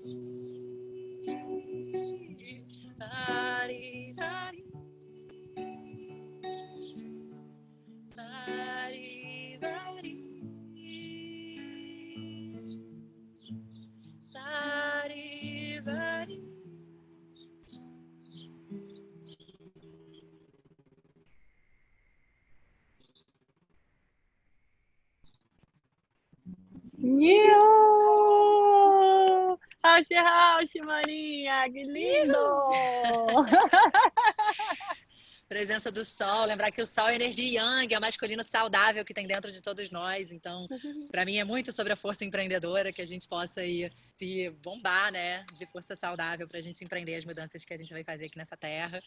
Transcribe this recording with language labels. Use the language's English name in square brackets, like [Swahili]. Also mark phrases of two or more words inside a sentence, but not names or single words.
[Portuguese] vari, vari, vari, vari, vari, vari. Yo! House, maninha, que lindo! Presença do sol, lembrar que o sol é energia yang, é o masculino saudável que tem dentro de todos nós. Então, para mim é muito sobre a força empreendedora, que a gente possa aí se bombar, né, de força saudável para a gente empreender as mudanças que a gente vai fazer aqui nessa terra.